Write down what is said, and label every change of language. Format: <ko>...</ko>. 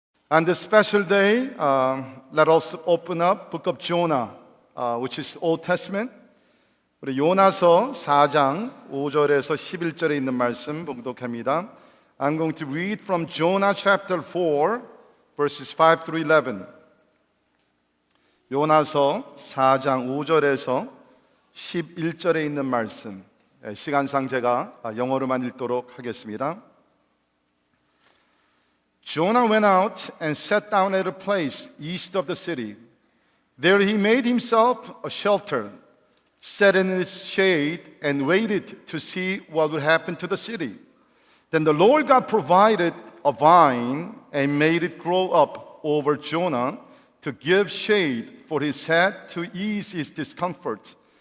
<en>On this special day, let us open up Book of Jonah, which is Old Testament.</en> <ko>우리 요나서 4장 5절에서 11절에 있는 말씀 봉독합니다.</ko> <en>I'm going to read from Jonah chapter 4, verses 5 through 11.</en> <ko>요나서 4장 5절에서 11절에 있는 말씀. 시간상 제가 영어로만 읽도록 하겠습니다.</ko> <en>Jonah went out and sat down at a place east of the city. There he made himself a shelter, sat in its shade, and waited to see what would happen to the city. Then the Lord God provided a vine and made it grow up over Jonah to give shade for his head to ease his discomfort.</en>